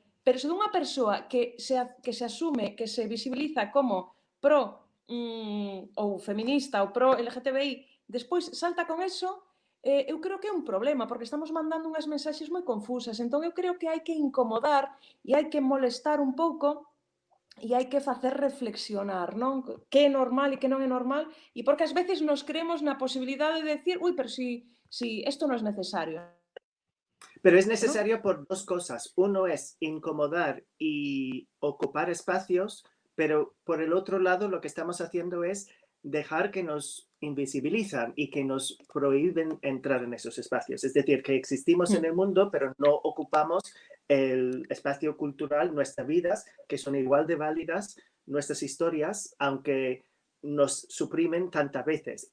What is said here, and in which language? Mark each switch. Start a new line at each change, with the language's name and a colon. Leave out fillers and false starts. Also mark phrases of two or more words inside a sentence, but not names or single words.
Galician: Pero se dunha persoa que se asume, que se visibiliza como pro ou feminista ou pro LGTBI, despois salta con eso, eu creo que é un problema, porque estamos mandando unhas mensaxes moi confusas. Entón, eu creo que hai que incomodar e hai que molestar un pouco e hai que facer reflexionar, non? Que é normal e que non é normal, e porque ás veces nos creemos na posibilidade de decir, ui, pero si isto non é necesario,
Spanish: Pero es
Galician: non?
Spanish: necesario por dos cosas. Uno es incomodar y ocupar espacios, pero por el otro lado lo que estamos haciendo es dejar que nos invisibilizan y que nos prohíben entrar en esos espacios. Es decir, que existimos en el mundo, pero no ocupamos el espacio cultural, nuestras vidas, que son igual de válidas, nuestras historias, aunque nos suprimen tantas veces.